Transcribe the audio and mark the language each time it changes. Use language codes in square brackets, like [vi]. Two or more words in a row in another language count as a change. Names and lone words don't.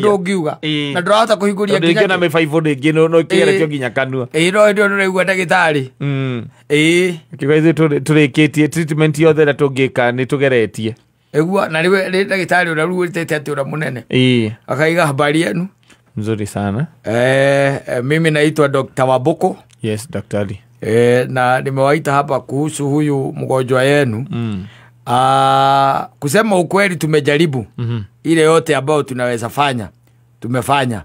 [ki] ndũngiuga na ndũrahota kũhingũria nginya na mĩbaibũ rĩngĩ no ĩkĩgeretio nginya kanua no hĩndĩ ũraigua ndagĩtarĩ kiuga ithuĩ tũrĩkĩtie treatment yothe ĩrĩa tũngĩka nĩ tũgeretie ĩguo na rĩu ndagĩtarĩ ũrĩa rĩu ũrĩtete atĩ ũrĩa mũnene akaiga [sw] habari yenu nzuri sana mimi naitwa Dr. Waboko. Yes, daktari. Na nimewaita hapa kuhusu huyu mgonjwa yenu. Kusema ukweli tumejaribu ile yote ambayo tunaweza fanya tumefanya.